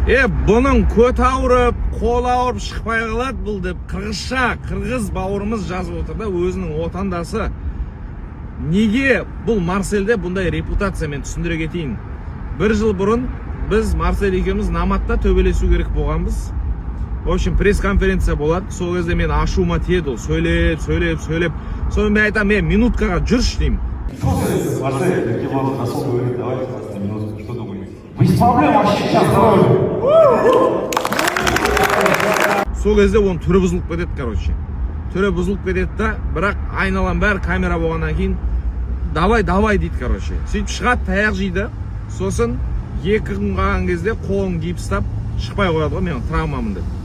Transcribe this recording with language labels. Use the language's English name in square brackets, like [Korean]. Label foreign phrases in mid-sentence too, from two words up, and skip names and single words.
[Kazakh] Бұның көт ауырып, қол ауырып шықпай қалады бұл деп қырғыз бауырымыз жазып отыр да, өзінің отандасы. Неге бұл Марсельде бұндай репутация, мен түсіндіре кетейін. Бір жыл бұрын біз Марсель екеуміз наматта төбелесу керек болғанбыз. [Russian] В общем, [Kazakh] пресс-конференция болады. Сол кезде мен ашуыма тиеді ол. Сөйлеп. Соны мен айтам, мен минуткаға жүрші деймін. [Russian] Марсель, если вам хорошо говорить, давайте на минутку, что думаете? Без проблем, вообще сейчас здоровье. [Kazakh] Сол кезде оның түрі бұзылып кетеді, короче. Түрі бұзылып кетеді да, бірақ айналам бәрі камера болғаннан кейін давай дейді, короче. Сөйтіп шығады, таяқ жейді. Сосын 2 күн қалған кезде қолын гипстап шықпай қояды ғой, мен травмамын деп.